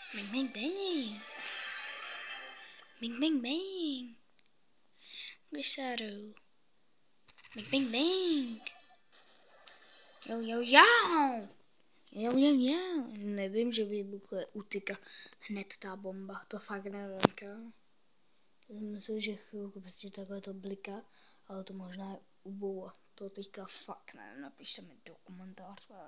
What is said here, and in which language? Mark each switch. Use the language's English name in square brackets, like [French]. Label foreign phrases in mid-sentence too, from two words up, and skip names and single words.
[Czech] Bang, bang. Bang, bang, bang. Grisado. Bang, bang, bang. Jo, jo, jo. Jo, jo, jo. Nevím, že by bude utíkat hned ta bomba. To fakt nevím, kámo. Myslím, že chvilku prostě takhle to bliká, ale to možná je uboua. To teďka fakt nevím, napište mi do komentářů.